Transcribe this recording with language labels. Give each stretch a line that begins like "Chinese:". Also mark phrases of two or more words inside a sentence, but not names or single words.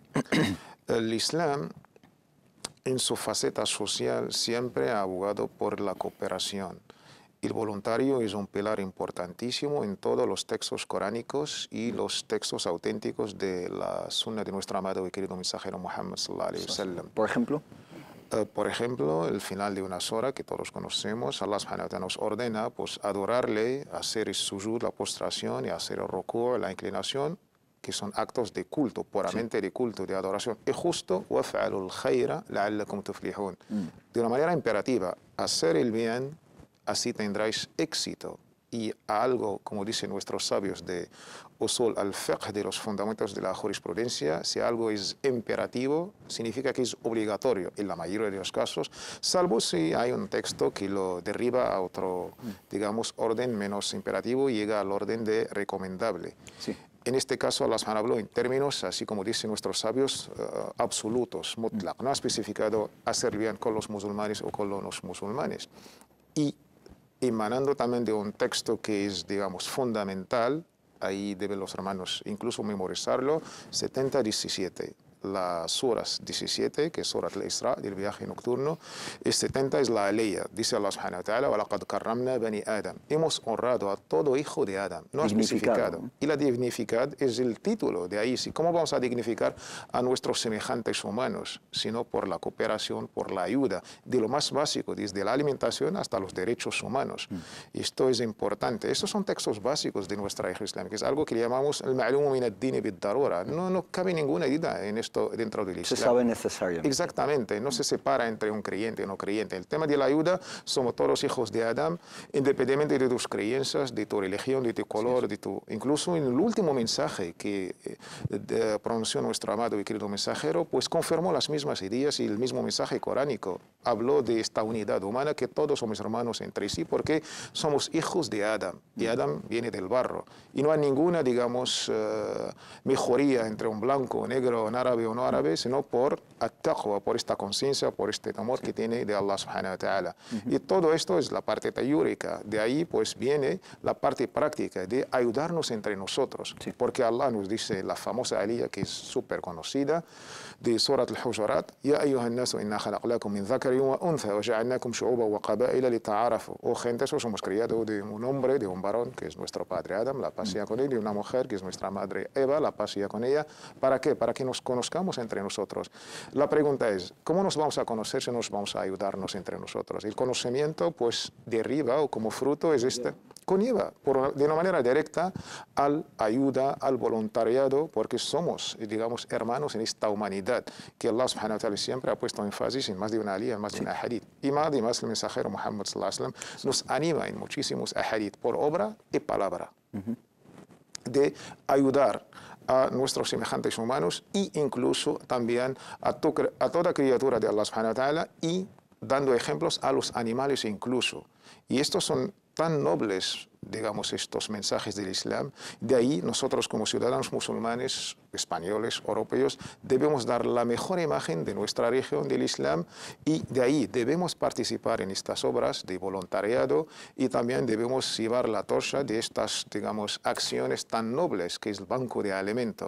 Spanish: El Islam, en su faceta social, siempre ha abogado por la cooperación. El voluntario es un pilar importantísimo en todos los textos coránicos y los textos auténticos de la sunna de nuestro amado y querido mensajero Muhammad
Arabic: صلى الله عليه وسلم.
Spanish: Por ejemplo, el final de una sura que todos conocemos, Allah
Arabic: سبحانه وتعالى
Spanish: nos ordena pues adorarle, hacer el sujud, la postración, y hacer el ruku', la inclinación, que son actos de culto, puramente de culto, de adoración. Y justo,
Arabic: وَفْعَلُوا الْخَيْرَ لَعَلَّكُمْ تُفْلِحُونَ.
Spanish: De una manera imperativa, hacer el bien, así tendréis éxito. Y algo, como dicen nuestros sabios de
Arabic: أصول الفقه,
Spanish: de los fundamentos de la jurisprudencia, si algo es imperativo, significa que es obligatorio en la mayoría de los casos, salvo si hay un texto que lo derriba a otro, digamos, orden menos imperativo y llega al orden de recomendable. sí. En este caso, Allah subhanahu habló en términos, así como dicen nuestros sabios, absolutos, mutlaq. No ha especificado hacer bien con los musulmanes o con los no musulmanes. Y emanando también de un texto que es, digamos, fundamental, ahí deben los hermanos incluso memorizarlo, 70-17. Las suras 17, que es Surat al-Isra, del viaje nocturno, y 70 es la aleya. Dice Allah
Arabic: سبحانه وتعالى, وَلَقَدْ كَرَّمْنَا بَنِي Adam.
Spanish: Hemos honrado a todo hijo de Adam. No ha especificado. Y la dignificar es el título. De ahí, ¿cómo vamos a dignificar a nuestros semejantes humanos? Sino por la cooperación, por la ayuda, de lo más básico, desde la alimentación hasta los derechos humanos. Y esto es importante. Estos son textos básicos de nuestra religión islámica. Es algo que le llamamos el
Arabic: المعلوم من الدين بالضرورة.
Spanish: No cabe ninguna duda en esto dentro del Islam. Se sabe necesariamente. Exactamente, no se separa entre un creyente y no creyente. El tema de la ayuda, somos todos hijos de Adán, independientemente de tus creencias, de tu religión, de tu color, de tu... Incluso en el último mensaje que pronunció nuestro amado y querido mensajero, pues confirmó las mismas ideas y el mismo mensaje coránico. Habló de esta unidad humana, que todos somos hermanos entre sí, porque somos hijos de Adán, y Adán viene del barro. Y no hay ninguna, digamos, mejoría entre un blanco, negro, un árabe o no árabe, sino por at-taqwa, por esta conciencia, por este temor que tiene de Allah
Arabic: سبحانه وتعالى.
Spanish: Y todo esto es la parte teórica. De ahí pues viene la parte práctica de ayudarnos entre nosotros. Porque Allah nos dice la famosa aliyah, que es súper conocida, de Surat al-Hujurat,
Arabic: يا أيها الناس إنا خلقناكم من ذكر وأنثى وجعلناكم شعوبا وقبائل لتعارفوا.
Spanish: Oh gente, eso somos criados de un hombre, de un varón, que es nuestro padre Adam, la paz sea con él, y una mujer, que es nuestra madre Eva, la paz sea con ella. ¿Para qué? Para que nos conozcamos entre nosotros. La pregunta es, ¿cómo nos vamos a conocer si nos vamos a ayudarnos entre nosotros? El conocimiento, pues, deriva o como fruto es este, conlleva de una manera directa al ayuda, al voluntariado, porque somos, digamos, hermanos en esta humanidad que Allah
Arabic: سبحانه وتعالى
Spanish: siempre ha puesto énfasis en más de una aliyah, en más de una hadith. Y más el mensajero Muhammad
Arabic: صلى الله عليه وسلم
Spanish: nos anima en muchísimos hadith por obra y palabra de ayudar a nuestros semejantes humanos e incluso también a toda criatura de Allah
Arabic: سبحانه وتعالى,
Spanish: y dando ejemplos a los animales incluso. Y estos son tan nobles, digamos, estos mensajes del Islam. De ahí nosotros como ciudadanos musulmanes, españoles, europeos, debemos dar la mejor imagen de nuestra religión del Islam, y de ahí debemos participar en estas obras de voluntariado, y también debemos llevar la torcha de estas, digamos, acciones tan nobles que es el banco de alimento.